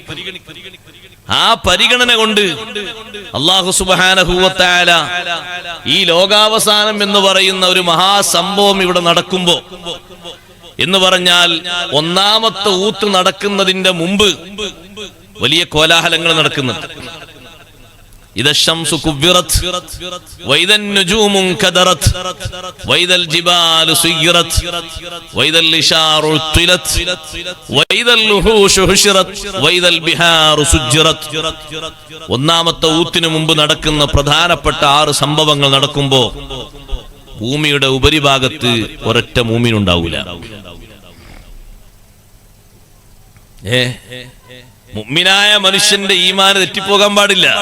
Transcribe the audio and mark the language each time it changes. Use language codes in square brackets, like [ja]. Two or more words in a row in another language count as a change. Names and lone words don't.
[ml] ആ പരിഗണന കൊണ്ട് [ar] الله سبحانه وتعالى [ml] ഈ ലോകാവസാനം എന്ന് പറയുന്ന ഒരു മഹാസംഭവം ഇവിടെ നടക്കുമ്പോ, എന്ന് പറഞ്ഞാൽ ഒന്നാമത്തെ ഊത്ത് നടക്കുന്നതിന്റെ മുമ്പ് വലിയ കോലാഹലങ്ങൾ നടക്കുന്നുണ്ട്. [ar] إذا الشمس كبرت وإذا النجوم انكدرت وإذا الجبال سيرت وإذا الإشار عطلت وإذا الوحوش حشرت وإذا البحار سجرت. [ml] ഒന്നാമത്തെ ഊത്തിന് മുമ്പ് നടക്കുന്ന പ്രധാനപ്പെട്ട 6 സംഭവങ്ങൾ നടക്കുമ്പോ ഭൂമിയുടെ ഉപരിഭാഗത്ത് ഒരൊറ്റ മുഅ്മിനുണ്ടാവൂല. മുഅ്മിനായ മനുഷ്യന്റെ ഈമാൻ തെറ്റിപ്പോകാൻ പാടില്ല.